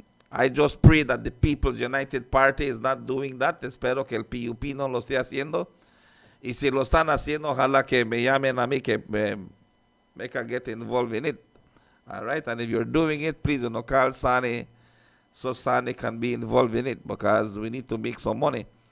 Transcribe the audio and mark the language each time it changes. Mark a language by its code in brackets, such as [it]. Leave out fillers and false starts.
[en] I just pray that the People's United Party is not doing that. [es] Espero que el PUP no lo esté haciendo. Y si lo están haciendo, ojalá que me llamen a mí, que me [en] can get involved in it. All right? And if you're doing it, please, call Sani so Sani can be involved in it, because we need to make some money.